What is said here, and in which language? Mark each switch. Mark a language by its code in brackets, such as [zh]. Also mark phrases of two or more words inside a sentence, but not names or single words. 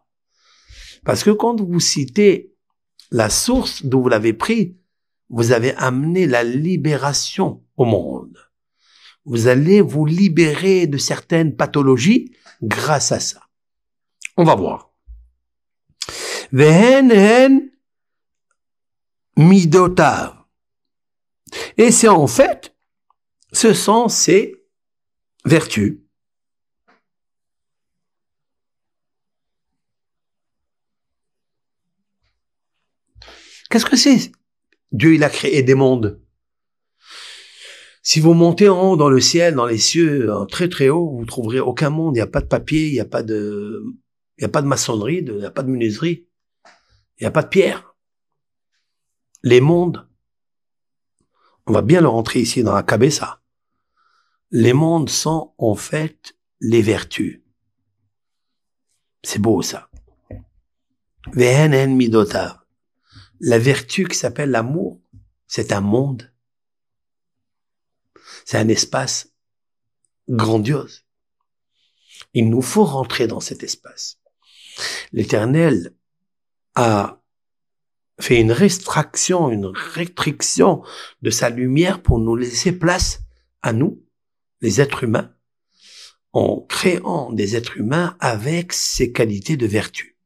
[fr] Parce que quand vous citez la source d'où vous l'avez pris, vous avez amené la libération au monde. Vous allez vous libérer de certaines pathologies grâce à ça. On va voir. [he] והן מידותיו. [fr] Et c'est en fait, ce sont ces vertus. Qu'est-ce que c'est? Dieu, il a créé des mondes. Si vous montez en haut dans le ciel, dans les cieux, très très haut, vous trouverez aucun monde. Il n'y a pas de papier, il n'y a pas de maçonnerie, il n'y a pas de menuiserie, il n'y a pas de pierre. Les mondes, on va bien le rentrer ici dans la Kabessa. Les mondes sont en fait les vertus. C'est beau ça. [he] והן מידותיו. [fr] La vertu qui s'appelle l'amour, c'est un monde. C'est un espace grandiose. Il nous faut rentrer dans cet espace. L'Éternel a fait une restriction de sa lumière pour nous laisser place à nous, les êtres humains, en créant des êtres humains avec ces qualités de vertu.